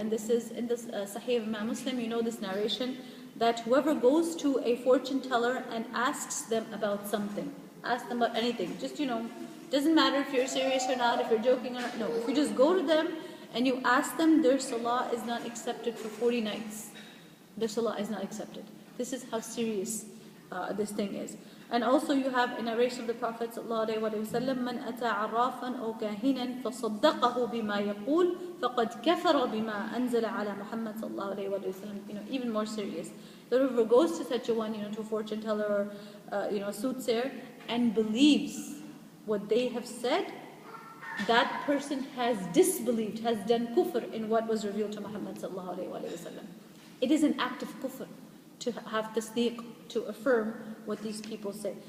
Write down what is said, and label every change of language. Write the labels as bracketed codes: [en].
[en] And this is in this sahih of Imam Muslim, you know this narration, that whoever goes to a fortune teller and asks them about something, ask them about anything, just, doesn't matter if you're serious or not, if you're joking or not, no, if you just go to them and you ask them, their salah is not accepted for 40 nights. Their salah is not accepted. This is how serious this thing is. And also you have a narration of the Prophet [ar] ﷺ, مَنْ أَتَى عَرَّافًا أَوْ كَاهِنًا فَصَدَّقَهُ بِمَا يَقُولُ فَقَدْ كَفَرَ بِمَا أَنزَلَ عَلَى مُحَمَّدٍ صَلَّى اللَّهُ عَلَيْهِ وَسَلَّمَ. [en] Even more serious. That whoever goes to such a one, to a fortune teller or a soothsayer, and believes what they have said, that person has disbelieved, has done kufr in what was revealed to Muhammad sallallahu alaihi wasallam. It is an act of kufr to have tasdeeq, to affirm what these people say.